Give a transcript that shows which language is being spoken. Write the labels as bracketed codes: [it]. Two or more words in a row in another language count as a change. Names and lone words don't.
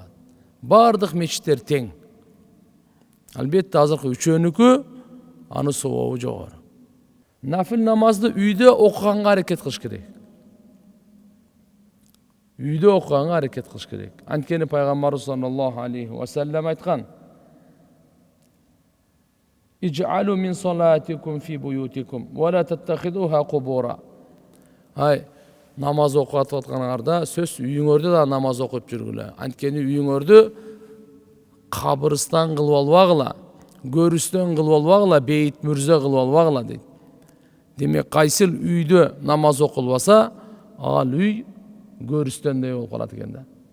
[ky] Бардык мечиттер тең. Албетте азыркы үчөөнүкү аны сообу жогору. Нафил намазды үйдө окуганга аракет кылыш керек. Үйдө окуганга аракет кылыш керек. Анткени пайгамбарыбыз [ar] صلى الله عليه وسلم [ky] айткан: [ar] "اجعلوا من صلاتكم في بيوتكم ولا تتخذوها قبورا." [ky] Намаз окуп атканыңарда сөз үйүңөрдө да намаз окуп жүргүлө. Анткени үйүңөрдү кабырстан кылып албагыла, көрүстөн кылып албагыла, бейит мүрзө кылып албагыла дейт. Демек кайсыл үйдө намаз окулбаса, ал үй көрүсtöндöй болуп калат экен да.